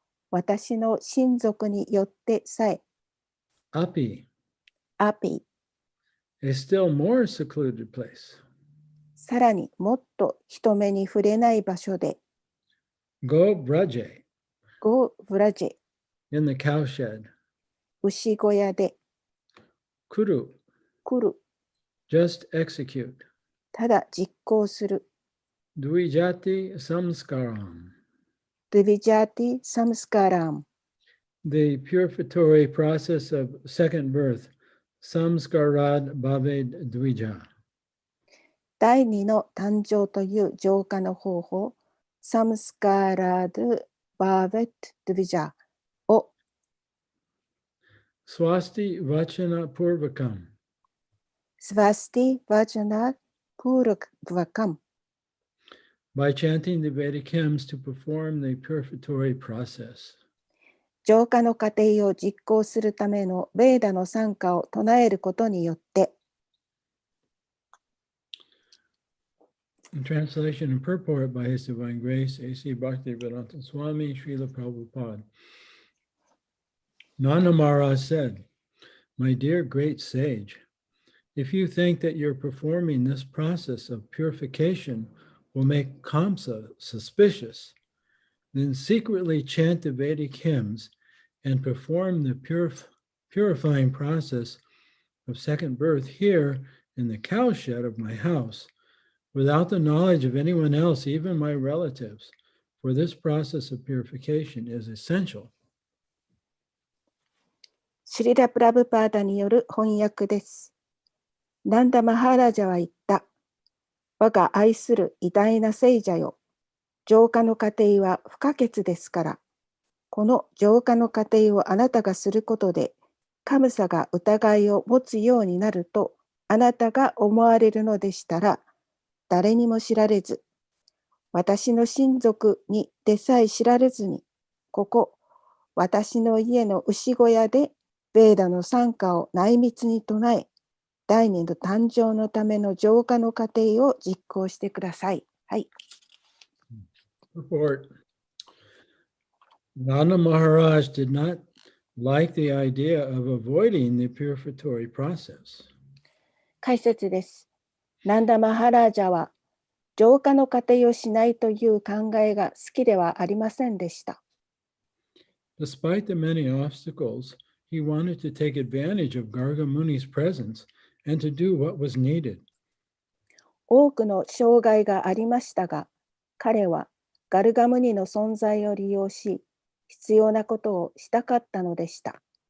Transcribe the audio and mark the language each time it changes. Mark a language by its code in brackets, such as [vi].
[ja] 私の親族によってさえ。 [sa] Api, [ja] アピ。 [en] a still more secluded place, [ja] さらにもっと人目に触れない場所で。 [sa] Go Braje, [ja] ゴブラジェ。 [en] in the cowshed, [ja] 牛小屋で。 [sa] Kuru, [ja] 来る。 [en] just execute, [ja] ただ実行する。 [sa] Dvijati Samskaram, [ja] ドゥビジャーティ・サムスカラム。 [en] the purificatory process of second birth, [sa] Samskarad Bhaved Dvija. [ja] 第二の誕生という浄化の方法、サムスカラド・バーベット・ドゥビジャーを。 [sa] Swasti Vachana Purvakam, [ja] スワスティ・バジャナ・プールク・ヴァカム。 [en] by chanting the Vedic hymns to perform the purificatory process. [ja] 浄化の過程を実行するためのベーダの賛歌を唱えることによって。 [en] In translation and purport by His Divine Grace, A.C. Bhaktivedanta Swami Srila Prabhupada. Nanda Maharaj said, "My dear great sage, if you think that you're performing this process of purification will make Kamsa suspicious, then secretly chant the Vedic hymns and perform the purifying process of second birth here in the cowshed of my house, without the knowledge of anyone else, even my relatives, for this process of purification is essential." [ja] シリラ・プラブパーダによる翻訳です。ナンダ・マハラジャは言った。我が愛する偉大な聖者よ。浄化の過程は不可欠ですから。この浄化の過程をあなたがすることで、カムサが疑いを持つようになると、あなたが思われるのでしたら、誰にも知られず、私の親族にでさえ知られずに、ここ、私の家の牛小屋で、ベーダの賛歌を内密に唱え、第二の誕生のための浄化の過程を実行してください。はい。 [en] Report. Nanda Maharaj did not like the idea of avoiding the purificatory process. [ja] 解説です。ナンダ・マハラージャは、浄化の過程をしないという考えが好きではありませんでした。 [en] Despite the many obstacles, he wanted to take advantage of Gargamuni's presence and to do what was needed. [ja] 多くの障害がありましたが、彼はガルガムニの存在を利用し、必要なことをしたかったのでした。